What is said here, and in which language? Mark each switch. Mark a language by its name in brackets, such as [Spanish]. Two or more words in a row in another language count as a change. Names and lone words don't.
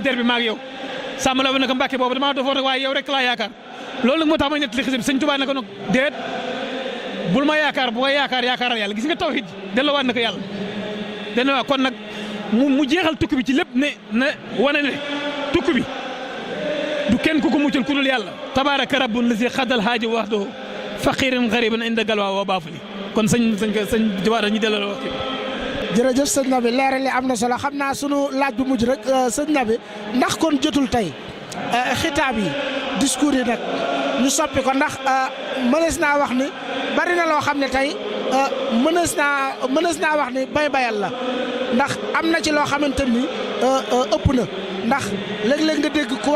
[Wolof] der bi maa yow Samba Laobé nag Mbàkke boobu damaa defoon rek waaye yow rek laa yaakaar loolu nag moo tax may nettali xisib sëñ Tuubaa ne ko nag déet bul ma yaakaar bu ko yaakaaral yàlla gis nga tawhid delloowaat na ko yàlla delloowaat kon nag mu jeexal tukki bi ci lépp ne wane ne tukki bi du kenn ku ko muccal ku dul yàlla [Arabic] تبارك رب الذي قضى الحاج وحده فقيرا غريبا عند خلوة [Wolof] wa baafali kon sëñ Jawaar ñu delloo wax jërëjëf sëñ Nabi leeral li am na solo xam naa sunu laaj bu mujj rek sëñ Nabi ndax kon jotul tey xitaab yi discours yi nag ñu soppi ko ndax mënees naa wax ni bari na loo xam ne tey mënees naa wax ni bayal la ndax am na ci loo xamante ni ëpp na ndax léeg-léeg nga dégg ku wax